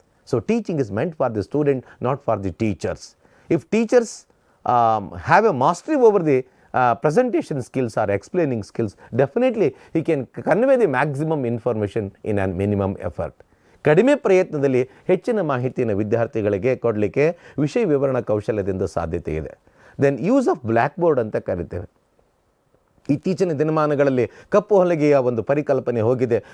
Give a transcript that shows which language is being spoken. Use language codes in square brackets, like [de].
[en] So teaching is meant for the student, not for the teachers. If teachers have a mastery over the presentation skills or explaining skills, definitely he can convey the maximum information in a minimum effort. [kn] ಕಡಿಮೆ ಪ್ರಯತ್ನದಲ್ಲಿ ಹೆಚ್ಚಿನ ಮಾಹಿತಿಯನ್ನು ವಿದ್ಯಾರ್ಥಿಗಳಿಗೆ ಕೊಡಲಿಕ್ಕೆ ವಿಷಯ ವಿವರಣಾ ಕೌಶಲ್ಯದಿಂದ ಸಾಧ್ಯತೆ ಇದೆ. [en] then use of black board [kn] ಅಂತ ಕರಿತೇವೆ. ಇತ್ತೀಚಿನ ದಿನಮಾನಗಳಲ್ಲಿ ಕಪ್ಪು ಹಲಗೆಯ ಒಂದು ಪರಿಕಲ್ಪನೆ ಹೋಗಿದೆ.